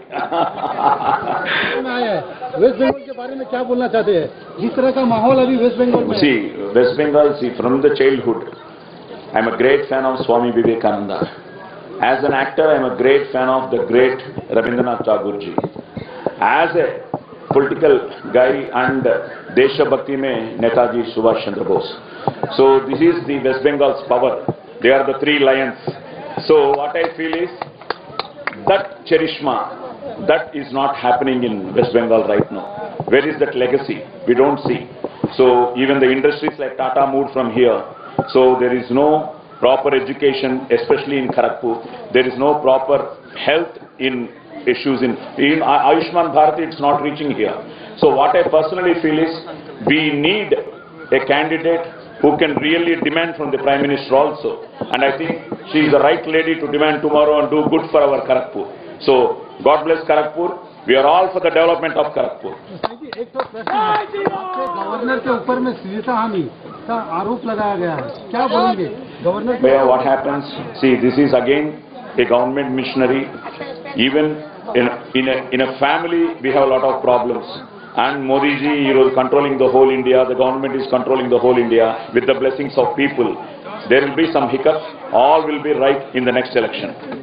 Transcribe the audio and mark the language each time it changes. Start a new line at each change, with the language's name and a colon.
Hindi: Waste Bengal के बारे में क्या बोलना चाहते हैं? जिस तरह का माहौल अभी वेस्ट बंगाल में
English: See, West Bengal, from the childhood, I'm a great fan of Swami Vivekananda. As an actor, I am a great fan of the great Rabindranath Tagore ji. As a political guy and
Hindi: Desha Bhakti mein
English: Netaji Subhash Chandra Bose. So this is the West Bengal's power. They are the three lions. So what I feel is that charishma, that is not happening in West Bengal right now. Where is that legacy? We don't see. So even the industries like Tata moved from here. So there is no proper education, especially in Kharagpur. There is no proper health in issues in Ayushman Bharat. It's not reaching here. So what I personally feel is we need a candidate who can really demand from the Prime Minister also. And I think she is the right lady to demand tomorrow and do good for our Kharagpur. So God bless Kharagpur. We are all for the development of Kharagpur.
Hindi: एक तो प्रश्न है, आपके governor के ऊपर में श्लीलता हानि का आरोप लगाया गया है, क्या बोलेंगे गवर्नर के?
English: What happens? See, this is again a government missionary. Even in a family, we have a lot of problems. And Modi ji, he was controlling the whole India. The government is controlling the whole India with the blessings of people. There will be some hiccups. All will be right in the next election.